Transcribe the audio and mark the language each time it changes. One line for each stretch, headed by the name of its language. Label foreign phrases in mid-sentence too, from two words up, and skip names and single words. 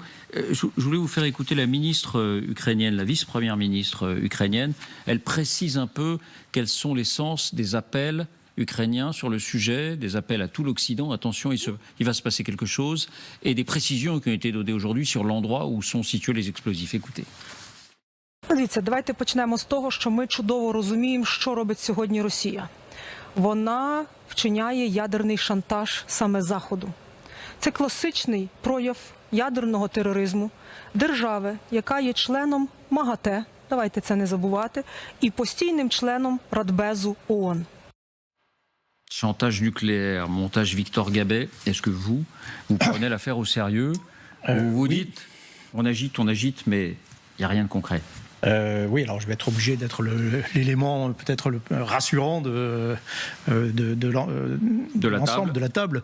French: Je voulais vous faire écouter la ministre ukrainienne, la vice-première ministre ukrainienne. Elle précise un peu quels sont les sens des appels ukrainiens sur le sujet, des appels à tout l'Occident. Attention, il va se passer quelque chose. Et des précisions qui ont été données aujourd'hui sur l'endroit où sont situés les explosifs. Écoutez.
Ukrainian: Дивіться, давайте почнемо з того, що ми чудово розуміємо, що робить сьогодні Росія. Вона вчиняє ядерний шантаж саме Заходу. Це класичний прояв ядерного тероризму держави, яка є членом МАГАТЕ, давайте це не забувати, і постійним членом Радбезу ООН.
French: Chantage nucléaire, montage Victor Gabet, est-ce que vous prenez l'affaire au sérieux? Vous vous dites, on agite, mais il n'y a rien de concret. Oui, alors je vais être obligé d'être l'élément peut-être le rassurant de l'ensemble de la table.